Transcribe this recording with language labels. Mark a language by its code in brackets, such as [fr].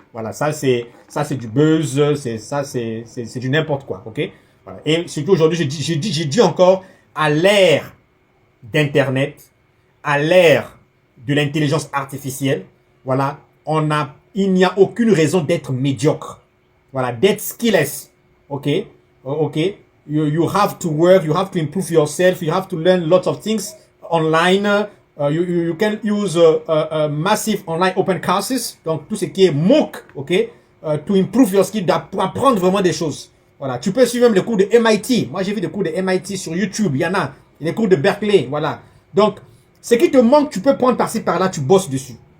[fr] Voilà, ça c'est du buzz, c'est du n'importe quoi, ok? Voilà. Et surtout aujourd'hui, j'ai dit encore, à l'ère d'Internet, à l'ère de l'intelligence artificielle, voilà, il n'y a aucune raison d'être médiocre. Voilà, d'être skillless, ok? Ok? [en] You have to work, you have to improve yourself, you have to learn lots of things online. You can use massive online open courses, [fr] donc tout ce qui est MOOC, [en] ok, to improve your skill, [fr] pour apprendre vraiment des choses. Voilà, tu peux suivre même les cours de MIT. Moi, j'ai vu des cours de MIT sur YouTube, il y en a. Les cours de Berkeley, voilà. Donc, ce qui te manque, tu peux prendre par-ci, par-là, tu bosses dessus.